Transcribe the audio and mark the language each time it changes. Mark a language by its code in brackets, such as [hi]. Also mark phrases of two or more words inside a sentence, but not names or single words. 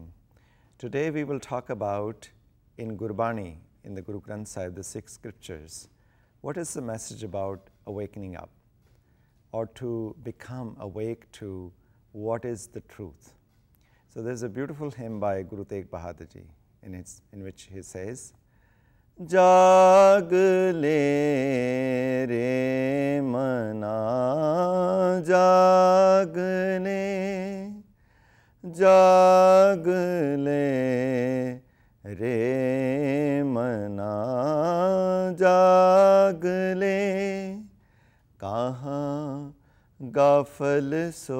[en] Today we will talk about in Gurbani, in the Guru Granth Sahib, the Sikh scriptures, what is the message about awakening up, or to become awake to what is the truth. So there's a beautiful hymn by Guru Tegh Bahadur ji in which he says, [pa] ਜਾਗ ਲੇ ਰੇ ਮਨਾ, ਜਾਗ ਲੇ, ਜਾਗ ਲੇ ਰੇ ਮਨਾ, ਜਾਗ ਲੇ, ਕਹਾਂ ਗ਼ਾਫ਼ਲ